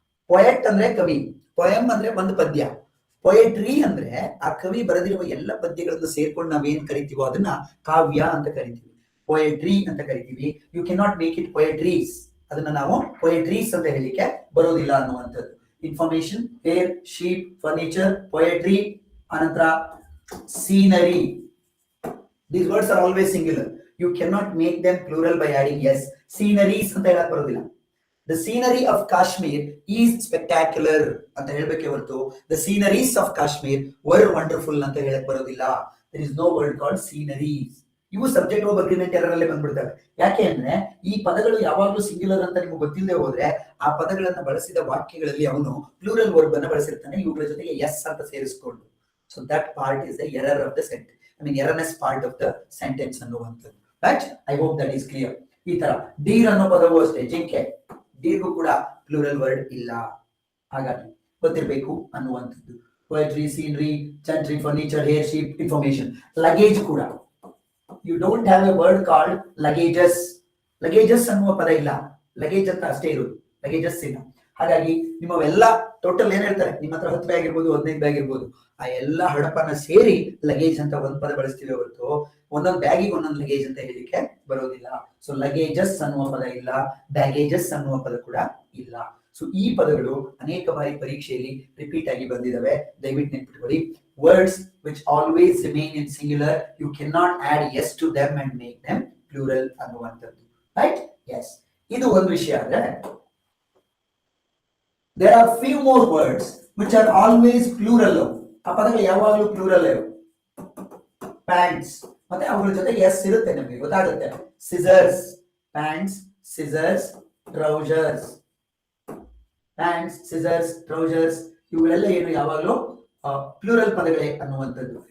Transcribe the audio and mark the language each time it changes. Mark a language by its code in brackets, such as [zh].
[kn] Poet ಅಂದ್ರೆ ಕವಿ, poem ಅಂದ್ರೆ ಒಂದು ಪದ್ಯ, ಪೊಯೆಟ್ರಿ ಅಂದ್ರೆ ಆ ಕವಿ ಬರೆದಿರುವ ಎಲ್ಲ ಪದ್ಯಗಳನ್ನು ಸೇರ್ಕೊಂಡು ನಾವೇನ್ ಕರಿತೀವೋ ಅದನ್ನ ಕಾವ್ಯ ಅಂತ ಕರಿತೀವಿ, ಪೊಯೆಟ್ರಿ ಅಂತ ಕರಿತೀವಿ. [en] You can not make it poetries. [kn] ಅದನ್ನ ನಾವು ಪೊಯೆಟ್ರೀಸ್ ಅಂತ ಹೇಳಿಕ್ಕೆ ಬರೋದಿಲ್ಲ ಅನ್ನುವಂಥದ್ದು. [en] Information, hair, sheep, furniture, poetry. [kn] ಅನಂತರ scenery. [en] These words are always singular. You cannot make them plural by adding yes. [kn] Sceneries ಅಂತ ಹೇಳಕ್ ಬರೋದಿಲ್ಲ. [en] The scenery of Kashmir is spectacular [kn] ಅಂತ ಹೇಳ್ಬೇಕೆ ಹೊರತು [en] the sceneries of Kashmir were wonderful [kn] ಅಂತ ಹೇಳಕ್ ಬರೋದಿಲ್ಲ. [en] There is no word called sceneries. [kn] ಇವು subject verb agreement ಎರರಲ್ಲೇ ಬಂದ್ಬಿಡ್ತವೆ. ಯಾಕೆ ಅಂದ್ರೆ ಈ ಪದಗಳು ಯಾವಾಗ್ಲೂ ಸಿಂಗ್ಯುಲರ್ ಅಂತ ನಿಮ್ಗೆ ಗೊತ್ತಿಲ್ಲದೆ ಹೋದ್ರೆ ಆ ಪದಗಳನ್ನ ಬಳಸಿದ ವಾಕ್ಯಗಳಲ್ಲಿ ಅವನು ಪ್ಲೂರಲ್ ವರ್ಬ್ ಅನ್ನ ಬಳಸಿರ್ತಾನೆ, ಇವುಗಳ ಜೊತೆಗೆ ಎಸ್ ಅಂತ ಸೇರಿಸ್ಕೊಂಡು. [en] So that part is the error of the sentence. I mean erroneous part of the sentence [kn] ಅನ್ನುವಂಥದ್ದು. [en] Right? I hope that is clear. [kn] ಈ ತರ ಡೀರ್ ಅನ್ನೋ ಪದವೂ ಅಷ್ಟೇ, ಜಿಂಕೆ, ಡೀರ್ಗೂ ಕೂಡ ಪ್ಲೂರಲ್ ವರ್ಡ್ ಇಲ್ಲ. ಹಾಗಾಗಿ ಗೊತ್ತಿರಬೇಕು ಅನ್ನುವಂಥದ್ದು. Poetry, scenery, ಜಂಟ್ರಿ, furniture, hair, sheep, information. [en] Luggage ಕೂಡ you don't have a word called luggages. [kn] Luggages ಅನ್ನುವ ಪದ ಇಲ್ಲ, ಲಗೇಜ್ ಅಂತ ಅಷ್ಟೇ ಇರೋದು, ಲಗೇಜಸ್ ಇಲ್ಲ. ಹಾಗಾಗಿ ನಿಮ್ಮವೆಲ್ಲ ಟೋಟಲ್ ಏನ್ ಹೇಳ್ತಾರೆ, ನಿಮ್ಮ ಹತ್ರ 10 ಬ್ಯಾಗ್ ಇರ್ಬೋದು, 15 ಬ್ಯಾಗ್ ಇರ್ಬೋದು, ಆ ಎಲ್ಲ ಹಡಪನ ಸೇರಿ ಲಗೇಜ್ ಅಂತ ಒಂದ್ ಪದ ಬಳಸ್ತೀವಿ ಹೊರತು ಒಂದೊಂದು ಬ್ಯಾಗಿಗೆ ಒಂದೊಂದು ಲಗೇಜ್ ಅಂತ ಹೇಳಿಕ್ಕೆ ಬರೋದಿಲ್ಲ. ಸೊ ಲಗೇಜಸ್ ಅನ್ನುವ ಪದ ಇಲ್ಲ, ಬ್ಯಾಗೇಜಸ್ ಅನ್ನುವ ಪದ ಕೂಡ ಇಲ್ಲ. ಸೊ ಈ ಪದಗಳು ಅನೇಕ ಬಾರಿ ಪರೀಕ್ಷೆಯಲ್ಲಿ ರಿಪೀಟ್ ಆಗಿ ಬಂದಿದ್ದಾವೆ, ದಯವಿಟ್ಟು ನೆನ್ಪಿಟ್ಕೊಳ್ಳಿ. [en] words which always remain in singular, you can not add S to them and make them plural [kn] ಅನ್ನುವಂಥದ್ದು. ರೈಟ್? ಎಸ್, ಇದು ಒಂದು ವಿಷಯ. ಆದ್ರೆ [en] there are few more words which are always plural. [kn] ಆ ಪದಗಳು ಯಾವಾಗಲೂ ಪ್ಲೂರಲ್. ಪ್ಯಾಂಟ್ಸ್, ಮತ್ತೆ ಅವುಗಳ ಜೊತೆ ಎಸ್ ಇರುತ್ತೆ, ನಮಗೆ ಗೊತ್ತಾಗುತ್ತೆ. Scissors, pants, scissors, trousers. Pants, scissors, trousers ಇವುಗಳೆಲ್ಲ ಏನು ಯಾವಾಗಲೂ ಪ್ಲೂರಲ್ ಪದಗಳೇ ಅನ್ನುವಂಥದ್ದು.